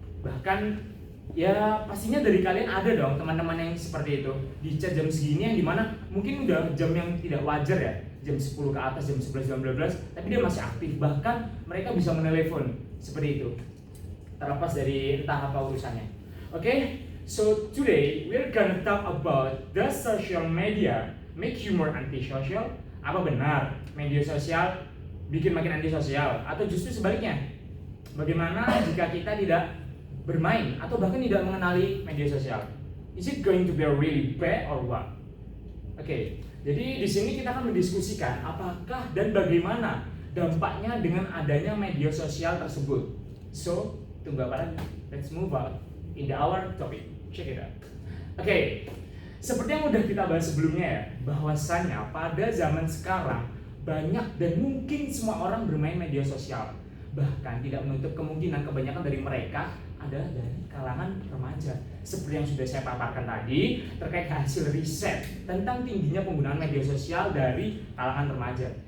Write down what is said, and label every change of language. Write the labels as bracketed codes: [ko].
[id] Bahkan ya pastinya dari kalian ada dong teman-teman yang seperti itu, di chat jam segini yang dimana mungkin udah jam yang tidak wajar ya, jam 10 ke atas, jam 11, jam 12, tapi dia masih aktif. Bahkan mereka bisa menelepon, seperti itu, terlepas dari entah apa urusannya. [en] Okay, so today we're gonna talk about the social media make you more antisocial. [id] Apa benar media sosial bikin makin antisosial, atau justru sebaliknya? Bagaimana jika kita tidak bermain atau bahkan tidak mengenali media sosial? [en] Is it going to be really bad or what? [id] Oke, jadi di sini kita akan mendiskusikan apakah dan bagaimana dampaknya dengan adanya media sosial tersebut. So, tunggu apa lagi? [en] Let's move on in our topic. Check it out. [id] Oke, seperti yang udah kita bahas sebelumnya ya, bahwasannya pada zaman sekarang banyak dan mungkin semua orang bermain media sosial. Bahkan tidak menutup kemungkinan kebanyakan dari mereka adalah dari kalangan remaja. Seperti yang sudah saya paparkan tadi terkait hasil riset tentang tingginya penggunaan media sosial dari kalangan remaja.